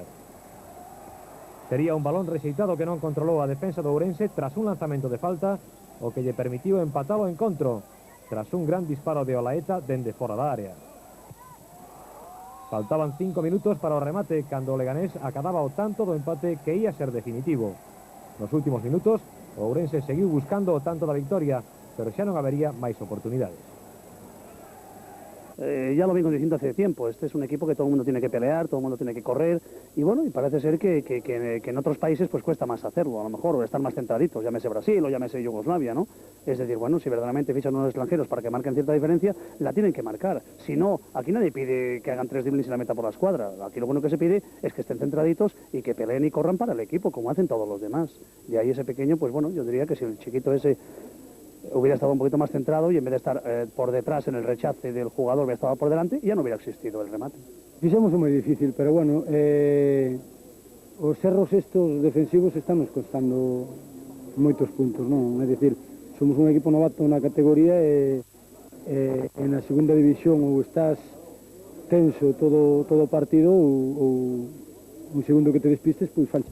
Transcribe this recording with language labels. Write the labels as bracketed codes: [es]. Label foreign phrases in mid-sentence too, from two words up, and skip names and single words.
[gl] Sería un balón rexeitado que non controlou a defensa do Ourense tras un lanzamento de falta, o que lle permitiu empatar o encontro, tras un gran disparo de Olaeta dende fora da área. Faltaban 5 minutos para o remate cando o Leganés acababa o tanto do empate que ia ser definitivo. Nos últimos minutos, o Ourense seguiu buscando o tanto da victoria, pero xa non habería máis oportunidades. [es] Ya lo vengo diciendo hace tiempo, este es un equipo que todo el mundo tiene que pelear, todo el mundo tiene que correr, y bueno, y parece ser que en otros países pues cuesta más hacerlo, a lo mejor, o estar más centraditos, llámese Brasil o llámese Yugoslavia, ¿no? Es decir, bueno, si verdaderamente fichan unos extranjeros para que marquen cierta diferencia, la tienen que marcar. Si no, aquí nadie pide que hagan 3 dribblings y la meta por la escuadra, aquí lo bueno que se pide es que estén centraditos y que peleen y corran para el equipo, como hacen todos los demás. De ahí ese pequeño, pues bueno, yo diría que si el chiquito ese hubiera estado un poquito más centrado y en vez de estar por detrás en el rechace del jugador hubiera estado por delante, ya no hubiera existido el remate. [gl] Fixemos moi difícil, pero bueno, os erros estos defensivos están nos costando moitos puntos, non? É dicir, somos un equipo novato na categoría e na segunda división ou estás tenso todo o partido ou un segundo que te despistes, pois falta.